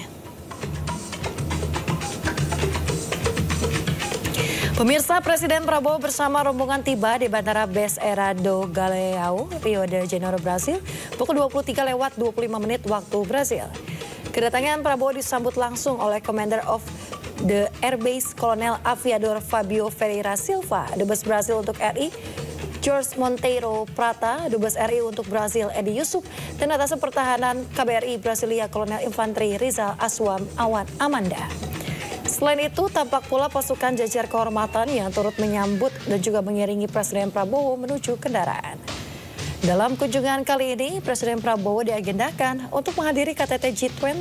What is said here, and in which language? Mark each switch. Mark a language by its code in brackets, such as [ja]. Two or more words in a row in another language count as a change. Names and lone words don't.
[id] Pemirsa, Presiden Prabowo bersama rombongan tiba di Bandara Beira do Galeão, Rio de Janeiro, Brasil, pukul 23:25 waktu Brasil. Kedatangan Prabowo disambut langsung oleh [en] Commander of the Airbase [id] Kolonel Aviador Fabio Ferreira Silva, Dubes Brasil untuk RI, Jorge Monteiro Prata, Dubes RI untuk Brasil Edi Yusuf, dan Atas Pertahanan KBRI Brasilia Kolonel Infanteri Rizal Aswam Awan Amanda. Selain itu, tampak pula pasukan jajar kehormatan yang turut menyambut dan juga mengiringi Presiden Prabowo menuju kendaraan. Dalam kunjungan kali ini, Presiden Prabowo diagendakan untuk menghadiri KTT G20.